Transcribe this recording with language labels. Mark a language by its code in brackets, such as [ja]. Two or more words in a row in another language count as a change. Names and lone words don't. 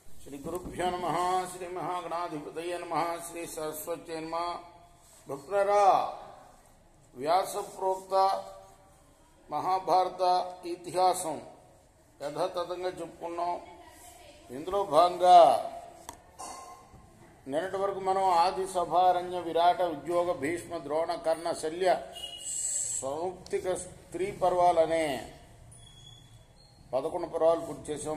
[sa] श्री गुरुभ्यो नमः श्री महागणाधिपतये नमः श्री सरस्वती नमः भक्तरा व्यास प्रोक्त महाभारत इतिहासं [te] యథాతథంగా చెప్పుకున్నాం. ఇందులో భాగంగా నిన్నటి వరకు మనం ఆది సభారణ్య విరాట ఉద్యోగ భీష్మ ద్రోణ కర్ణ శల్య సౌప్తిక స్త్రీ పర్వాలనే 11 పర్వాలు పూర్తి చేసాం.